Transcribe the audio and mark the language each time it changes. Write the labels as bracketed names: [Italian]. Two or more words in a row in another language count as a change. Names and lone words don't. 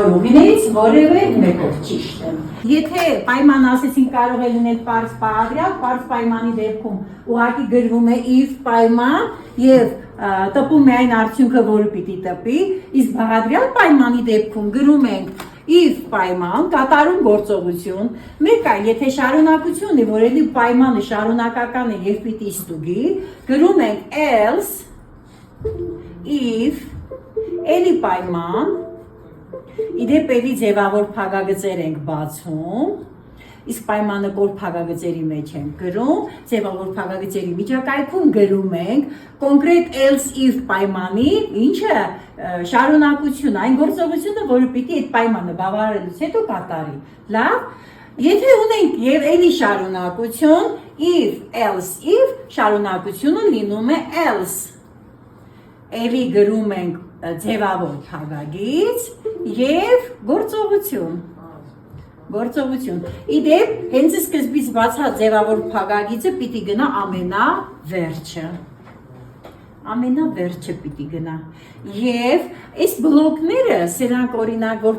[Armenian] ուղիներից որևէ մեկով ճիշտ է։ Եթե պայման ասեցին կարող է լինել պարզ պարադրյալ, պարզ պայմանի դեպքում ուղղակի գրվում է if պայման եւ տպում է այն արդյունքը, որը պիտի տպի, իսկ բաղադրյալ պայմանի դեպքում գրում ենք if պայման, կատարում գործողություն, մեկ այլ, եթե շարունակություն է, որ էլի պայմանը շարունակական է և պիտի ստուգի, գրում ենք else, if, էլի պայման, իդեպ էլի ձևավոր փակագծեր ենք բացում, իսկ պայմանը կոր փակագծերի մեջ ենք գրում, ձևավոր փակագծերի միջակայքում գրում ենք կոնկրետ [English] else if [Armenian] պայմանի, ինչը շարունակություն, այն գործողությունը, որը պիտի այդ պայմանը բավարարելուց հետո կատարի։ Լավ, եթե ունենք եւ էլի շարունակություն, [English] if else if [Armenian] շարունակությունը լինում է else։ Էլի գրում ենք ձևավոր փակագիծ եւ գործողություն։ Իդեպ, հենց սկզբից բացած ձևավոր փակագիծը պիտի գնա ամենավերջը։ Ամենավերջը պիտի գնա։ Եվ այս բլոկները, սրանք օրինակ, որ